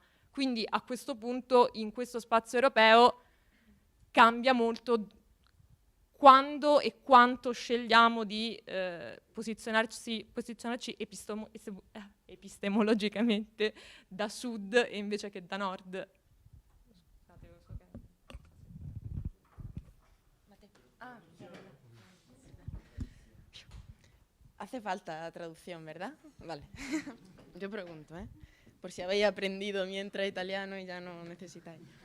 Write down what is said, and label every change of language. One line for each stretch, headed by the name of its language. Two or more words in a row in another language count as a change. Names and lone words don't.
Italian: Quindi a questo punto in questo spazio europeo cambia molto quando e quanto scegliamo di posizionarci epistemologicamente da sud e invece che da nord.
Spanish: Hace falta traducción, ¿verdad? Vale. Yo pregunto, por si habéis aprendido mientras italiano y ya no necesitáis.